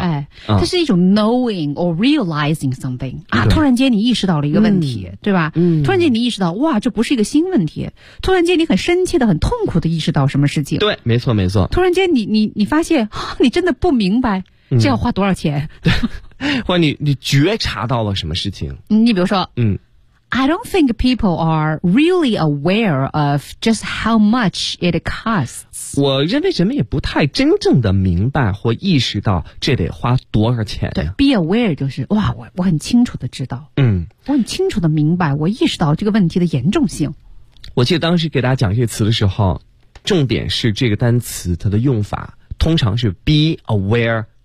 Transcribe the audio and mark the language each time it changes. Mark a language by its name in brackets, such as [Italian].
[Chinese] 哎，它是一种 [English] knowing or realizing something [Chinese] 啊，突然间你意识到了一个问题，对吧？突然间你意识到，哇，这不是一个新问题。突然间你很深切的、很痛苦的意识到什么事情？对，没错没错。突然间你发现，你真的不明白这要花多少钱？对。或者你觉察到了什么事情？你比如说， [English] I don't think people are really aware of just how much it costs. [Chinese] 我认为人们也不太真正的明白或意识到这得花多少钱。对 ，be aware 就是哇，我很清楚的知道，我很清楚的明白，我意识到这个问题的严重性。我记得当时给大家讲这些词的时候，重点是这个单词它的用法，通常是 be aware。